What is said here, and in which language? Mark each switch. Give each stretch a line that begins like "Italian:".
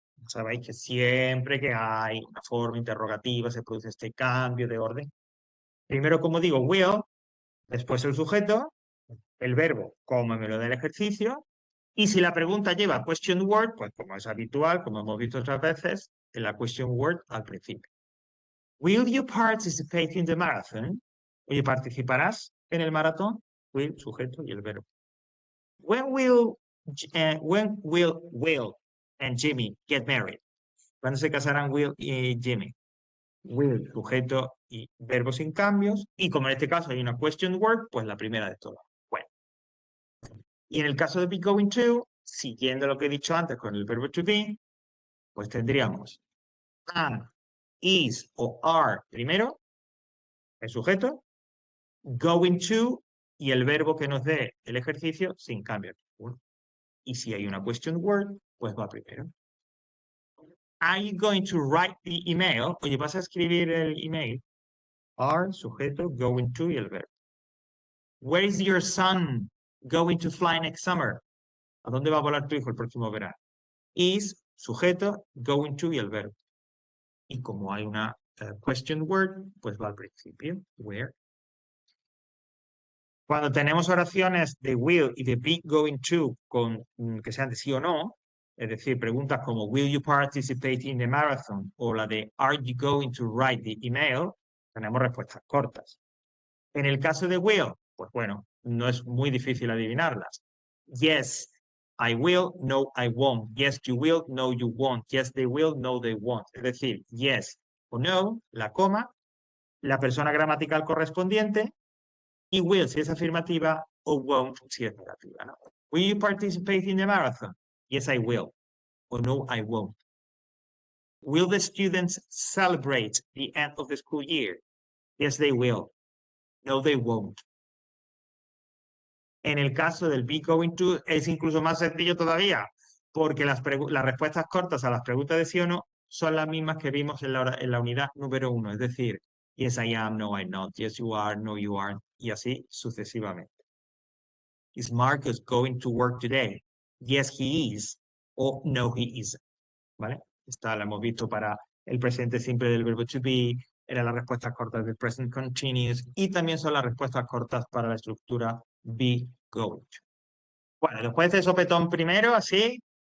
Spanish: Sabéis que siempre que hay una forma interrogativa se produce este cambio de orden. Primero, como digo, will, después el sujeto, el verbo, como me lo da el ejercicio, y si la pregunta lleva question word, pues como es habitual, como hemos visto otras veces, en la question word al principio.
English: Will you participate in the marathon?
Spanish: Oye, ¿participarás en el maratón? Will, sujeto y el verbo.
English: When will Will and Jimmy get married?
Spanish: ¿Cuándo se casarán Will y Jimmy? Will, sujeto y verbo sin cambios. Y como en este caso hay una question word, pues la primera de todas. Bueno. Y en el caso de be going to, siguiendo lo que he dicho antes con el verbo to be, pues tendríamos am, is o are primero, el sujeto, going to y el verbo que nos dé el ejercicio sin cambio ninguno. Y si hay una question word, pues va primero.
English: Are you going to write the email?
Spanish: Oye, ¿vas a escribir el email? Are, sujeto, going to y el verbo.
English: Where is your son going to fly next summer?
Spanish: ¿A dónde va a volar tu hijo el próximo verano? Is, sujeto, going to y el verbo. Y como hay una question word, pues va al principio. Where. Cuando tenemos oraciones de will y de be going to con que sean de sí o no, es decir, preguntas como
English: will you participate in the marathon
Spanish: o la de
English: are you going to write the email,
Spanish: tenemos respuestas cortas. En el caso de will, pues bueno, no es muy difícil adivinarlas.
English: Yes, I will, no, I won't. Yes, you will, no, you won't. Yes, they will, no, they won't.
Spanish: Es decir, yes o no, la coma, la persona gramatical correspondiente, y will si es afirmativa o won't si es negativa. ¿No?
English: Will you participate in the marathon? Yes, I will. Or no, I won't. Will the students celebrate the end of the school year? Yes, they will. No, they won't.
Spanish: En el caso del be going to es incluso más sencillo todavía, porque las respuestas cortas a las preguntas de sí o no son las mismas que vimos en la unidad número 1, es decir,
English: yes, I am, no, I'm not, yes, you are, no, you aren't,
Spanish: y así sucesivamente.
English: Is Marcus going to work today? Yes, he is. O no, he isn't. ¿Vale?
Spanish: Esta la hemos visto para el presente simple del verbo to be, eran las respuestas cortas del present continuous y también son las respuestas cortas para la estructura be going to. Bueno, después de sopetón primero, así,